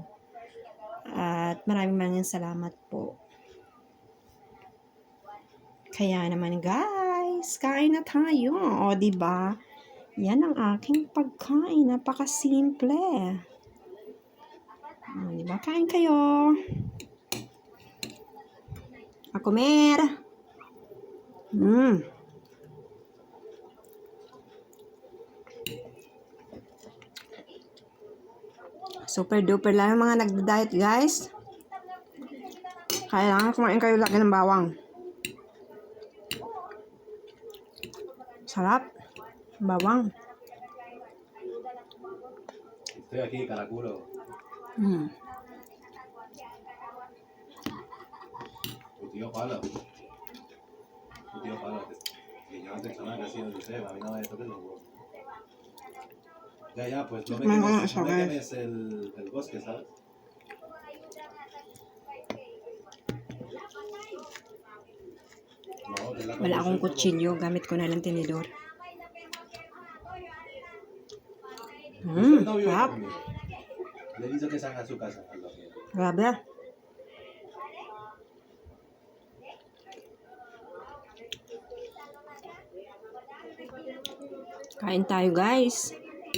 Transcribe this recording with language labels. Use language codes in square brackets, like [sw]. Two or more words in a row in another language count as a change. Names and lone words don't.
[tl] At maraming salamat po. Kaya naman guys, kain na tayo. O, diba? Yan ang aking pagkain. Napakasimple. Diba? Kain kayo. [es] A comer. [en] Super duper [tl] lang yung mga nagda-diet guys. Kailangan kumain kayo lagi ng bawang. Sarap. Bawang. [es] Estoy aquí, caraculo. Tu tío Palo. Tu tío Palo. Que yo antes sonaba casi no sé, a mí no me toques los huevos. Ya, pues no me quemes el bosque, ¿sabes? No, que es la [tl] Wala akong [es] cosa. [tl] kutsilyo. Gamit ko na lang tinidor. [es] Usted no vive [tl] Sarap. [es] conmigo. Le he dicho que salga a su casa. A la mierda. [tl] Grabe. Kain tayo guys.